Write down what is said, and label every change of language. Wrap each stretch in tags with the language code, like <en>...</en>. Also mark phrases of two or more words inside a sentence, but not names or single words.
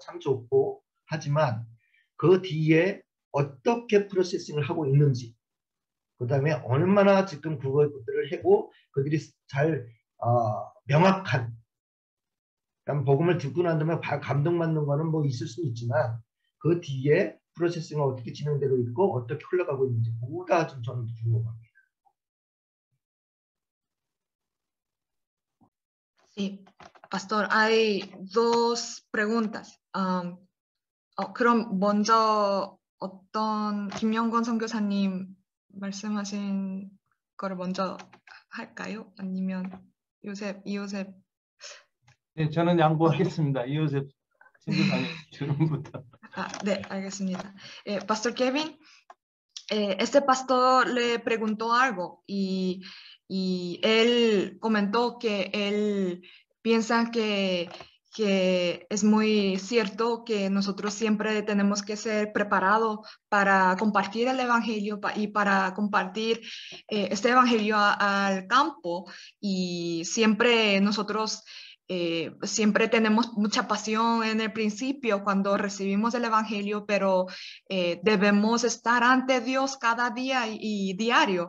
<ko>참 좋고, 하지만 그 뒤에 어떻게 프로세싱을 하고 있는지, 그 다음에 얼마나 지금 그것들을 하고 그들이 잘 명확한, 그러니까 복음을 듣고 난 다음에 감동받는 거는 뭐 있을 수는 있지만 그 뒤에 프로세싱은 어떻게 진행되고 있고 어떻게 흘러가고 있는지 뭐가 좀 저는 궁금합니다.</ko> <es>Sí, Pastor, hay dos preguntas.</es> <ko>그럼 먼저 김영건 선교사님 말씀하신 거를 먼저 할까요? 아니면 이요셉. 네, 저는 양보하겠습니다. 이요셉 선교사님 질문부터. 네, 알겠습니다.</ko> <es>Pastor Kevin, este pastor le preguntó algo y él comentó que él piensa que es muy cierto que nosotros siempre tenemos que ser preparados para compartir el evangelio y para compartir este evangelio al campo, y siempre nosotros siempre tenemos mucha pasión en el principio cuando recibimos el evangelio, pero debemos estar ante Dios cada día y diario.</es>